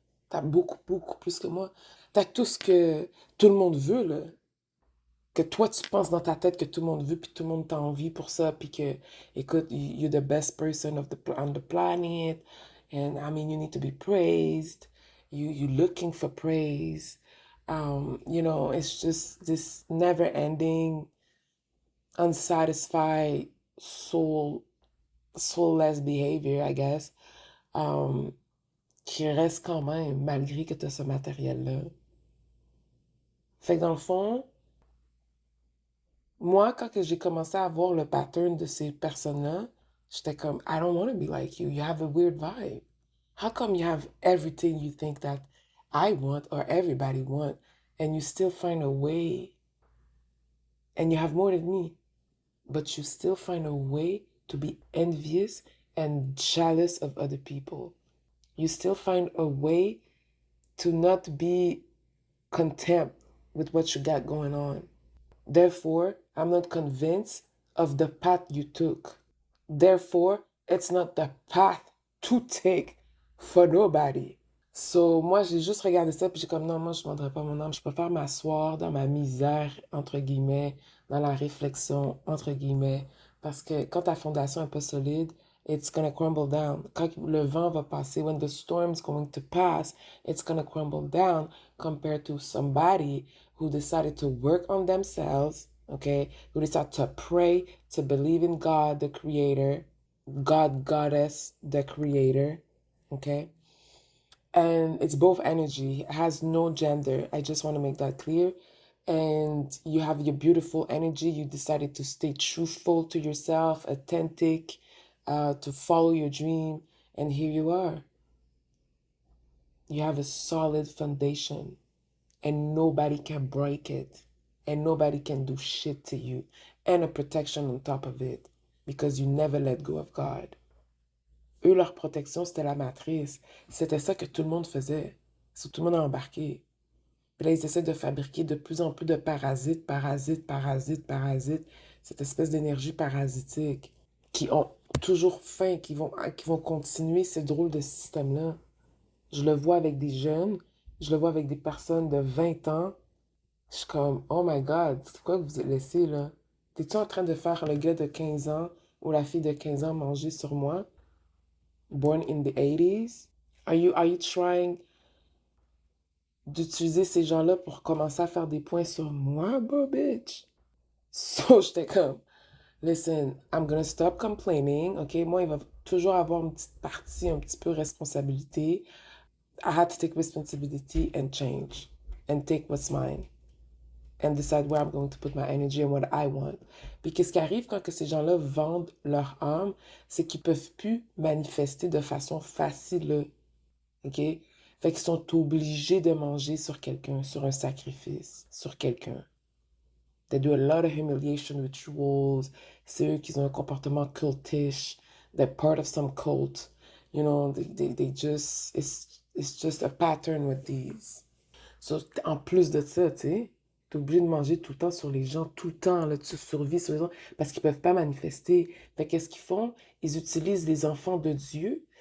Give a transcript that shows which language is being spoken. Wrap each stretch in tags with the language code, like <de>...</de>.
<fr>T'as beaucoup, beaucoup plus que moi. T'as tout ce que tout le monde veut, là. Que toi, tu penses dans ta tête que tout le monde veut, puis tout le monde t'a envie pour ça, puis que, écoute,</fr> <en>you're the best person on the planet, and I mean, you need to be praised. You're looking for praise. It's just this never-ending, unsatisfied, soulless behavior, I guess, um,</en> <fr>qui reste quand même, malgré que tu as ce matériel-là. Fait que dans le fond, moi, quand que j'ai commencé à voir le pattern de ces personnes-là, j'étais comme,</fr> <en>I don't want to be like you. You have a weird vibe. How come you have everything you think that I want or everybody want, and you still find a way, and you have more than me, but you still find a way to be envious and jealous of other people. You still find a way to not be content with what you got going on. Therefore, I'm not convinced of the path you took. Therefore, it's not the path to take for nobody.</en> <fr>So, moi, j'ai juste regardé ça, puis j'ai comme, non, moi, je ne vendrai pas mon âme. Je préfère m'asseoir dans ma misère, entre guillemets, dans la réflexion, entre guillemets. Parce que quand ta fondation est pas solide,</fr> <en>it's gonna crumble down.</en> <fr>Quand le vent va passer,</fr> <en>when the storm's going to pass, it's gonna crumble down compared to somebody who decided to work on themselves, okay? Who decided to pray, to believe in God, the creator, God, goddess, the creator, okay? And it's both energy, it has no gender. I just want to make that clear. And you have your beautiful energy. You decided to stay truthful to yourself, authentic, to follow your dream. And here you are. You have a solid foundation, and nobody can break it, and nobody can do shit to you, and a protection on top of it because you never let go of God.</en> <fr>Eux, leur protection, c'était la matrice. C'était ça que tout le monde faisait. So, tout le monde a embarqué. Puis là, ils essaient de fabriquer de plus en plus de parasites, parasites, parasites, parasites. Cette espèce d'énergie parasitique qui ont toujours faim, qui vont continuer ce drôle de système-là. Je le vois avec des jeunes, je le vois avec des personnes de 20 ans. Je suis comme,</fr> <en>oh my God,</en> <fr>c'est quoi que vous êtes laissé là? T'es-tu en train de faire le gars de 15 ans ou la fille de 15 ans manger sur moi?</fr> <en>Born in the 80s? Are you trying</en> <fr>d'utiliser ces gens-là pour commencer à faire des points sur moi, bro, bitch.</fr> <en>So,</en> <fr>j'étais comme,</fr> <en>listen, I'm gonna stop complaining, ok?</en> <fr>Moi, il va toujours avoir une petite partie, un petit peu responsabilité.</fr> <en>I had to take responsibility and change and take what's mine and decide where I'm going to put my energy and what I want.</en> <fr>Puis qu'est-ce qui arrive quand que ces gens-là vendent leur âme, c'est qu'ils peuvent plus manifester de façon facile, ok? Fait qu'ils sont obligés de manger sur quelqu'un, sur un sacrifice, sur quelqu'un.</fr> <en>They do a lot of humiliation rituals.</en> <fr>C'est eux qui ont un comportement cultish.</fr> <en>They're part of some cult. You know, they just, it's just a pattern with these.</en> <fr>So, en plus de ça, tu sais, t'es obligé de manger tout le temps sur les gens, tout le temps, là, tu survis sur les gens, parce qu'ils peuvent pas manifester. Fait qu'est-ce qu'ils font? Ils utilisent les enfants de Dieu.</fr>